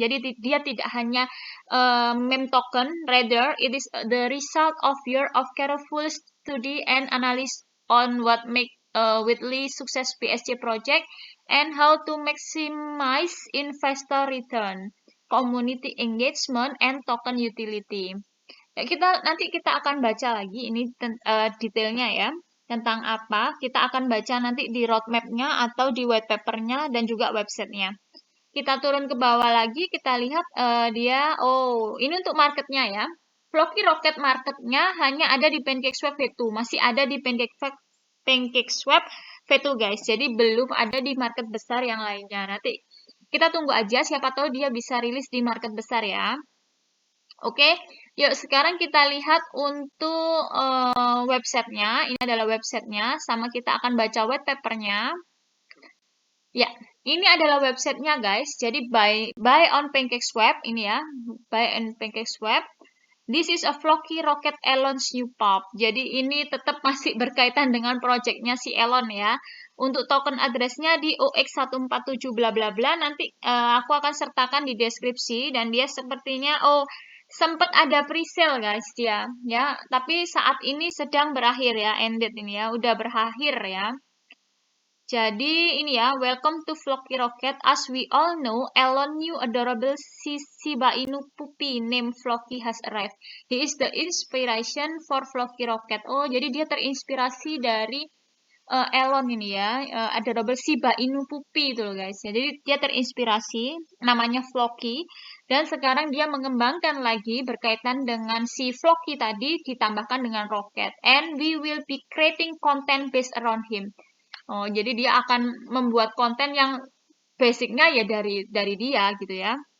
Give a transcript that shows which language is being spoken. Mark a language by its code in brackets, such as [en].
[id] Jadi dia tidak hanya meme token, [en] rather it is the result of year of careful study and analysis on what make Whitley success BSC project and how to maximize investor return, community engagement, and token utility. [id] Ya, nanti kita akan baca lagi ini detailnya ya tentang apa. Kita akan baca nanti di roadmap-nya atau di white paper-nya dan juga website-nya. Kita turun ke bawah lagi, kita lihat ini untuk market-nya ya. Floki Rocket market-nya hanya ada di PancakeSwap V2, masih ada di PancakeSwap V2 guys. Jadi belum ada di market besar yang lainnya. Nanti kita tunggu aja, siapa tahu dia bisa rilis di market besar ya. Oke, yuk sekarang kita lihat untuk websitenya. Ini adalah websitenya, sama kita akan baca white papernya. Ya, ini adalah websitenya guys. Jadi buy on PancakeSwap ini ya, buy on PancakeSwap. [en] This is a Floki Rocket Elon's new pop. [id] Jadi ini tetap masih berkaitan dengan projectnya si Elon ya. Untuk token addressnya di OX147 bla bla bla. Nanti aku akan sertakan di deskripsi dan dia sepertinya sempat ada pre-sale guys dia ya. Tapi saat ini sedang berakhir ya, ended ini ya, udah berakhir ya. Jadi ini ya, [en] welcome to [id] Flocky Rocket. [en] As we all know, Elon new adorable Shiba Inu puppy named Flocky has arrived. He is the inspiration for Flocky Rocket. [id] Oh, jadi dia terinspirasi dari Elon ini ya, [en] adorable Shiba Inu puppy [id] itu loh guys. Jadi dia terinspirasi, namanya Flocky. Dan sekarang dia mengembangkan lagi berkaitan dengan si Flocky tadi ditambahkan dengan Rocket. [en] And we will be creating content based around him. [id] Oh, jadi dia akan membuat konten yang basicnya ya dari dia gitu ya.